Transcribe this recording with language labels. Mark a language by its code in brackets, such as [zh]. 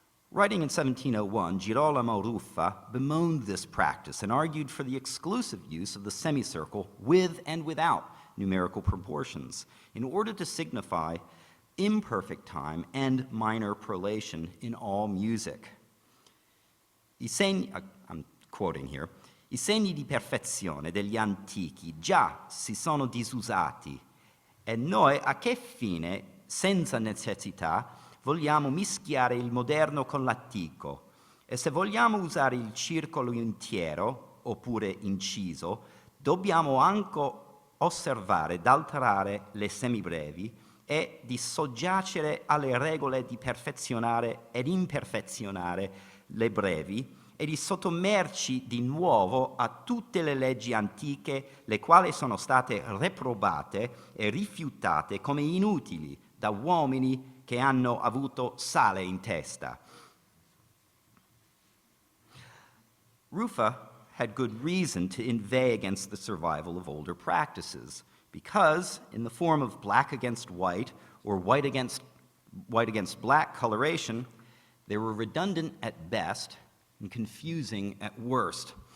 [en] Writing in 1701, Girolamo Ruffa bemoaned this practice and argued for the exclusive use of the semicircle with and without numerical proportions in order to signify imperfect time and minor prolation in all music. I'm quoting here, [it] I segni di perfezione degli antichi già si sono disusati e noi a che fine, senza necessità, vogliamo mischiare il moderno con l'antico, e se vogliamo usare il circolo intero, oppure inciso, dobbiamo anche osservare d'alterare le semibrevi e di soggiacere alle regole di perfezionare ed imperfezionare le brevi e di sottomerci di nuovo a tutte le leggi antiche, le quali sono state reprobate e rifiutate come inutili da uomini che hanno avuto sale in testa. [en] Ruffa had good reason to inveigh against the survival of older practices, because in the form of black against white or white against black coloration, they were redundant at best and confusing at worst.